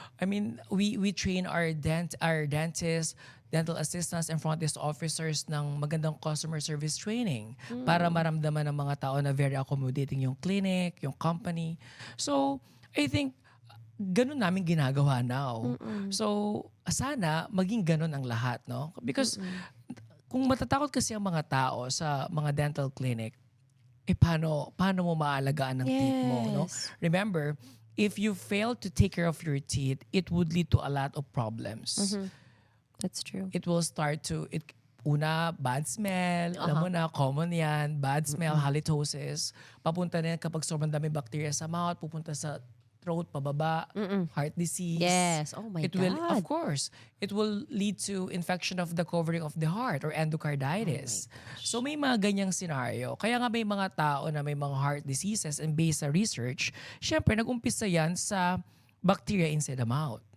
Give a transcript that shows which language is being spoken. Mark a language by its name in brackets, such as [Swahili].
[English] I mean, we train our dentists, dental assistants, and front desk officers ng magandang customer service training [Filipino] para maramdaman ng mga tao na [English] very accommodating yung clinic, yung company. [Filipino] So, I think, ganun namin ginagawa now. So, sana maging ganun ang lahat, no? Because kung matatakot kasi ang mga tao sa mga dental clinic, paano mo maalagaan ng teeth mo, no? [English] Yes. Remember, if you fail to take care of your teeth, it would lead to a lot of problems. That's true. It will start to, [Filipino] bad smell, alam mo na, common yan, bad smell, halitosis, papunta na yan kapag sobrang dami bacteria sa mouth, pupunta sa throat, pababa, heart disease. [English] Yes. Oh my It will, God. of course, it will lead to infection of the covering of the heart or endocarditis. [Filipino] So may mga ganyang scenario. Kaya nga may mga tao na may mga heart diseases and based sa research, syempre nag-umpisa yan sa bacteria inside the mouth.